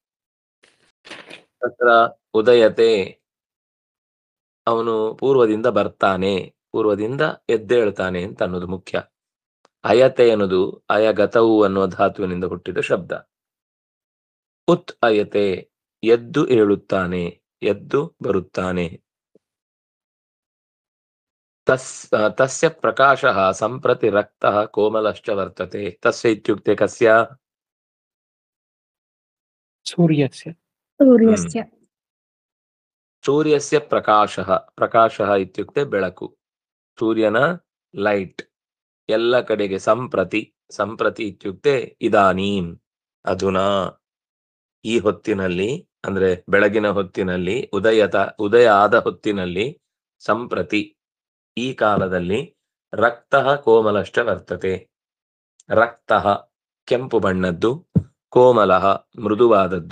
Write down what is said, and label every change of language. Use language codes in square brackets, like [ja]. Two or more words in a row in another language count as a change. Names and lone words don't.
[sa] ತತ್ರ ಉದಯತೆ, [kn] ಅವನು ಪೂರ್ವದಿಂದ ಬರ್ತಾನೆ, ಪೂರ್ವದಿಂದ ಎದ್ದೇಳ್ತಾನೆ ಅಂತ ಅನ್ನೋದು ಮುಖ್ಯ. ಅಯತೆ ಅನ್ನೋದು ಅಯಗತವು ಅನ್ನುವ ಧಾತುವಿನಿಂದ ಹುಟ್ಟಿದ ಶಬ್ದ. [sa] ಉತ್ ಅಯತೆ, [kn] ಎದ್ದು ಏಳುತ್ತಾನೆ, ಎದ್ದು ಬರುತ್ತಾನೆ. [sa] ತಸ್ಯ ಪ್ರಕಾಶಃ ಸಂಪ್ರತಿ ರಕ್ತಃ ಕೋಮಲಶ್ಚ ವರ್ತತೆ. ತಸ್ಯ ಇತ್ಯುಕ್ತೆ ಕಸ್ಯ? ಸೂರ್ಯಸ್ಯ. ಸೂರ್ಯಸ್ಯ ಪ್ರಕಾಶಃ, ಪ್ರಕಾಶಃ ಇತ್ಯುಕ್ತೆ [kn] ಬೆಳಕು, ಸೂರ್ಯನ ಲೈಟ್ ಎಲ್ಲ ಕಡೆಗೆ. [sa] ಸಂಪ್ರತಿ, ಸಂಪ್ರತಿ ಇತ್ಯುಕ್ತೆ ಇದಾನೀಂ, ಅಧುನಾ, [kn] ಈ ಹೊತ್ತಿನಲ್ಲಿ, ಅಂದ್ರೆ ಬೆಳಗಿನ ಹೊತ್ತಿನಲ್ಲಿ, ಉದಯ ಆದ ಹೊತ್ತಿನಲ್ಲಿ, ಸಂಪ್ರತಿ ಈ ಕಾಲದಲ್ಲಿ, [sa] ರಕ್ತಃ ಕೋಮಲಶ್ಚ ವರ್ತತೆ, ರಕ್ತಃ [kn] ಕೆಂಪು ಬಣ್ಣದ್ದು, ಕೋಮಲಃ ಮೃದುವಾದದ್ದು.